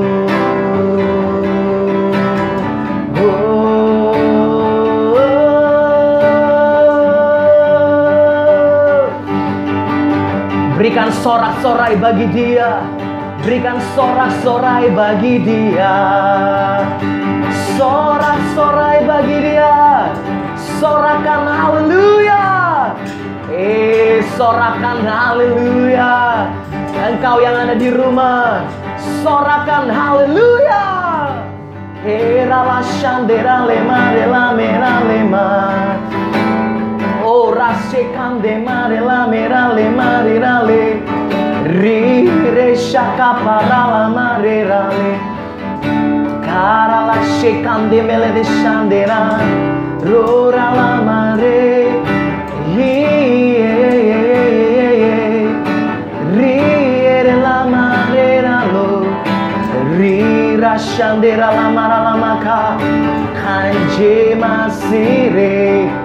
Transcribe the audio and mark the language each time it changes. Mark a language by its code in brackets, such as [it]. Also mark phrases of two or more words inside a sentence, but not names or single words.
[id] Berikan sorak-sorai bagi Dia, berikan sorak-sorai bagi Dia, sorak-sorai bagi Dia, sorakan haleluya, sorakan haleluya. Engkau yang ada di rumah, sorakan haleluya. Rala shandera lema rela mera lema, rasekande marela mera lema rirale, rire shaka parala marerale, karala shekande mele de shandera, rora la mare, rire la marera lo, rira shandera la mara la maka, kanje masire.